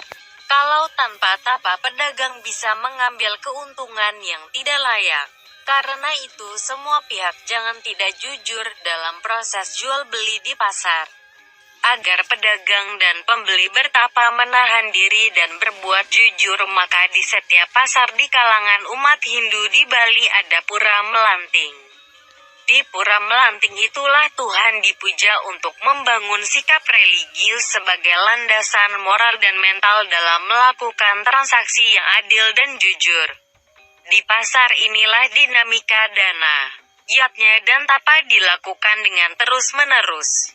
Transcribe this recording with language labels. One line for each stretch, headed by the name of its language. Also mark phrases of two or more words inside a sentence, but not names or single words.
Indonesian: Kalau tanpa tapa, pedagang bisa mengambil keuntungan yang tidak layak. Karena itu, semua pihak jangan tidak jujur dalam proses jual beli di pasar. Agar pedagang dan pembeli bertapa menahan diri dan berbuat jujur, maka di setiap pasar di kalangan umat Hindu di Bali ada Pura Melanting. Di Pura Melanting itulah Tuhan dipuja untuk membangun sikap religius sebagai landasan moral dan mental dalam melakukan transaksi yang adil dan jujur. Di pasar inilah dinamika dana, yatnya dan tapa dilakukan dengan terus-menerus.